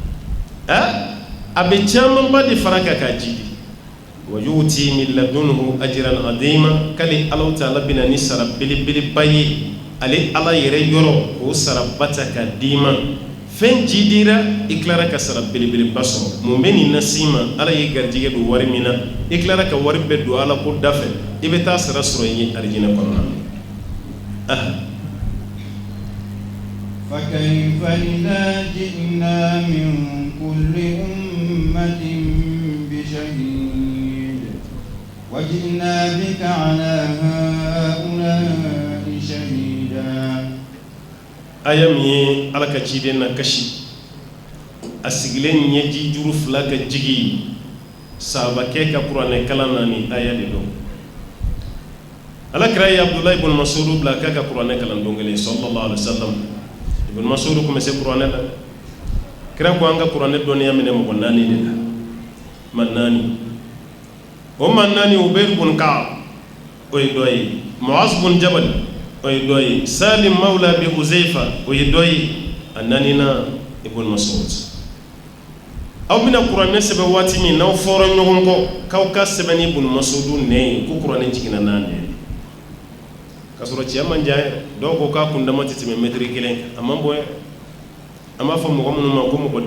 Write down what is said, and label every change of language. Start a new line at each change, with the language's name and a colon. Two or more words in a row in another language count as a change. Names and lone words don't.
Bambara: a bɛ camanba de fara kan k'a jidi
Arabic: ويؤت من لدنه أجرا عظيما
Bambara: k'ale Alahu Taala bɛna ni sara belebeleba ye ale Ala yɛrɛ yɔrɔ k'o sara bata ka d'i ma fɛn jidira i tilara ka sara belebeleba sɔrɔ mun bɛ nin nasi ma Ala ye garijɛgɛ don wari min na i tilara ka wari bɛɛ don Ala ko da fɛ i bɛ taa sara sɔrɔ i ye arijinɛ kɔnɔna na
Arabic: فكيف إذا جئنا من كل أمة بشهيد وجئنا بك على هؤلاء شهيدا
Bambara: ayami ala ka ciden na kashi a sigilen ɲɛji juru fila ka jigi sahabakɛ ka kuranɛ kalan na ni aya de don ala kira ye Abdulahi ibn Mas'ud bila k'a ka kuranɛ kalan don kelen
Arabic: صلى الله عليه وسلم
Bambara: ibn Mas'ud kun bɛ se kuranɛ la kira ko an ka kuranɛ dɔnniya minɛ mɔgɔ naani de la ma naani o ma naani Ubayr ibn Ka'b o ye dɔ ye Mu'az ibn Jabal o ye dɔ ye Salim mawla bi Huzaifa o ye dɔ ye a naanina ibn Mas'ud aw bɛna kuranɛ sɛbɛn waati min n'aw fɔra ɲɔgɔn kɔ k'aw ka sɛbɛn ni ibn Mas'ud nɛ ye ko kuranɛ jiginna n'a nɛ ye k'a sɔrɔ cɛ man jan yɛrɛ dɔw ko k'a kundama tɛ tɛmɛ mɛtiri kelen a man bon yɛrɛ ama fa mɔgɔ minnu ma ko mɔgɔ